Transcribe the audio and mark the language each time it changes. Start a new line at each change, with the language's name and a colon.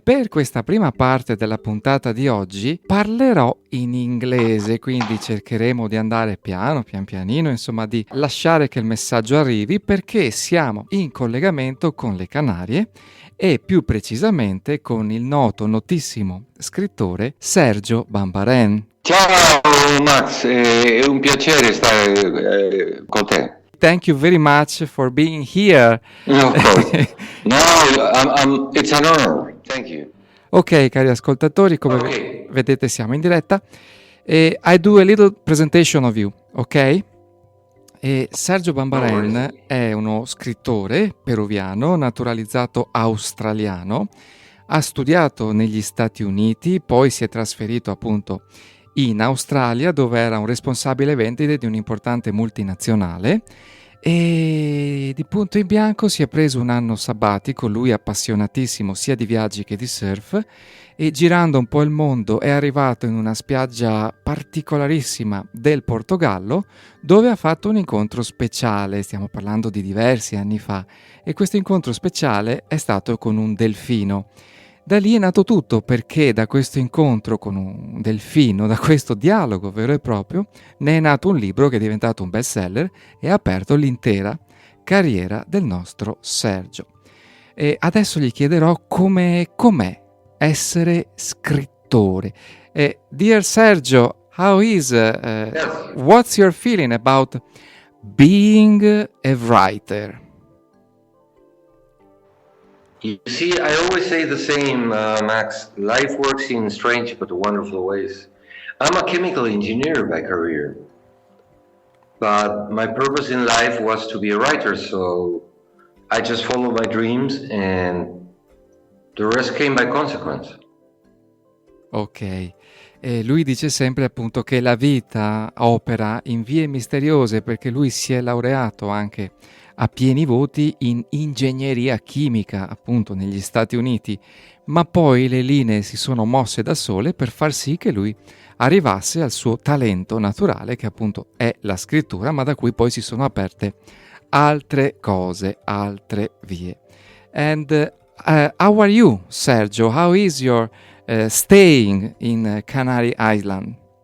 Italian: Per questa prima parte della puntata di oggi parlerò in inglese, quindi cercheremo di andare pian pianino, insomma di lasciare che il messaggio arrivi perché siamo in collegamento con le Canarie e più precisamente con il notissimo scrittore Sergio Bambaren. Ciao Max, è un piacere stare con te.
English: Thank you very much for being here. Of course. No, it's an honor. Thank you.
Italian: Ok, cari ascoltatori, come vedete siamo in diretta.
English: I do a little presentation of you, ok?
Italian: Sergio Bambaren è uno scrittore peruviano, naturalizzato australiano, ha studiato negli Stati Uniti, poi si è trasferito appunto in Australia dove era un responsabile vendite di un'importante multinazionale e di punto in bianco si è preso un anno sabbatico, lui è appassionatissimo sia di viaggi che di surf e girando un po' il mondo è arrivato in una spiaggia particolarissima del Portogallo dove ha fatto un incontro speciale, stiamo parlando di diversi anni fa, e questo incontro speciale è stato con un delfino. Da lì è nato tutto perché da questo incontro con un delfino, da questo dialogo vero e proprio, ne è nato un libro che è diventato un bestseller e ha aperto l'intera carriera del nostro Sergio. E adesso gli chiederò com'è essere scrittore.
English: Dear Sergio, how is, what's your feeling about being a writer? You see, I always say the same, Max. Life works in strange but wonderful ways. I'm a chemical engineer by career, but my purpose in life was to be a writer, so I just followed my dreams and the rest came by consequence.
Italian: Ok, e lui dice sempre appunto che la vita opera in vie misteriose perché lui si è laureato anche a pieni voti in ingegneria chimica appunto negli Stati Uniti, ma poi le linee si sono mosse da sole per far sì che lui arrivasse al suo talento naturale che appunto è la scrittura, ma da cui poi si sono aperte altre cose, altre vie.
English: And how are you, Sergio? How is your staying in Canary Island?